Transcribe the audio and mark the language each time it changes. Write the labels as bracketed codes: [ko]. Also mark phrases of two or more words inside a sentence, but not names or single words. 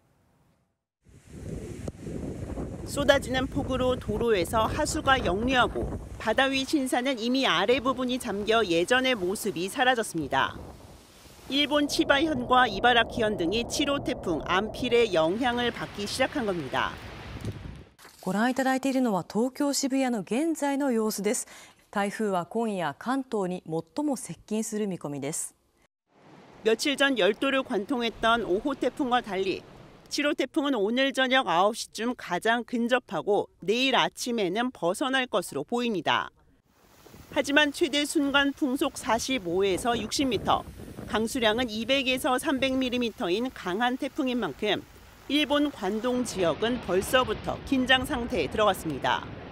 [ko] 쏟아지는 폭우로 도로에서 하수가 역류하고 바다 위 신사는 이미 아래 부분이 잠겨 예전의 모습이 사라졌습니다. 일본 치바현과 이바라키현 등이 7호 태풍 안필의 영향을 받기 시작한 겁니다. [ja] ご覧いただいているのは東京渋谷の現在の様子です。台風は今夜関東に最も接近する見込みです。 [ko] 며칠 전 열도를 관통했던 5호 태풍과 달리 7호 태풍은 오늘 저녁 9시쯤 가장 근접하고 내일 아침에는 벗어날 것으로 보입니다. 하지만 최대 순간 풍속 45에서 60m, 강수량은 200에서 300mm인 강한 태풍인 만큼 일본 관동 지역은 벌써부터 긴장 상태에 들어갔습니다.